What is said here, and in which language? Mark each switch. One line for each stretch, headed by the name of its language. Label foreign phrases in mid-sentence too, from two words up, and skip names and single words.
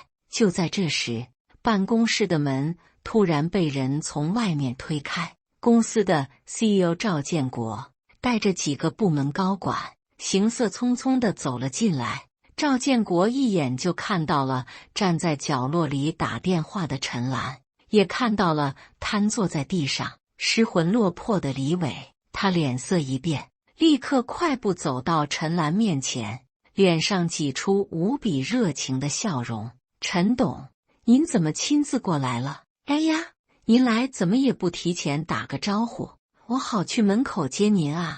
Chinese: 就在這時，辦公室的門突然被人從外面推開，公司的 CEO 趙建國帶着幾個部門高管，行色匆匆地走了進來。趙建國一眼就看到了站在角落裡打電話的陳嵐，也看到了癱坐在地上失魂落魄的李偉。他臉色一變，立刻快步走到陳嵐面前，臉上擠出無比熱情的笑容。陳董，您怎麼親自過來了？哎呀，您來怎麼也不提前打個招呼，我好去門口接您啊。